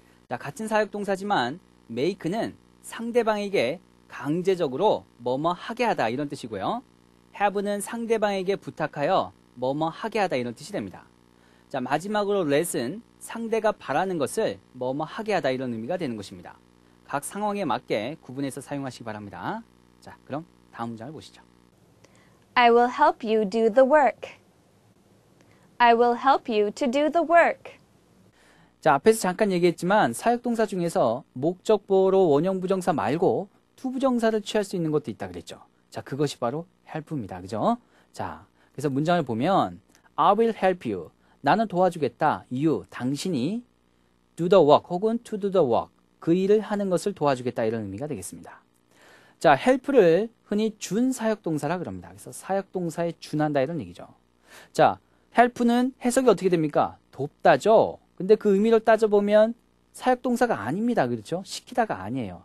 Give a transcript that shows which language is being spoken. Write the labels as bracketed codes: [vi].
[ko] 자, 같은 사역동사지만 make는 상대방에게 강제적으로 뭐뭐 하게 하다 이런 뜻이고요. have는 상대방에게 부탁하여 뭐뭐 하게 하다 이런 뜻이 됩니다. 자, 마지막으로 let은 상대가 바라는 것을 뭐뭐 하게 하다 이런 의미가 되는 것입니다. 각 상황에 맞게 구분해서 사용하시기 바랍니다. 자, 그럼 다음 문장을 보시죠. [en] I will help you do the work. I will help you to do the work. [ko] 자, 앞에서 잠깐 얘기했지만 사역동사 중에서 목적보로 원형부정사 말고 투부정사를 취할 수 있는 것도 있다 그랬죠. 자, 그것이 바로 help입니다. 그죠? 자, 그래서 문장을 보면 [en] I will help you. [ko] 나는 도와주겠다. [en] You, [ko] 당신이 [en] do the work [ko] 혹은 [en] to do the work. [ko] 그 일을 하는 것을 도와주겠다 이런 의미가 되겠습니다. 자, help를 흔히 준 사역동사라 그럽니다. 그래서 사역동사에 준한다 이런 얘기죠. 자, help는 해석이 어떻게 됩니까? 돕다죠. 근데 그 의미를 따져보면 사역동사가 아닙니다. 그렇죠? 시키다가 아니에요.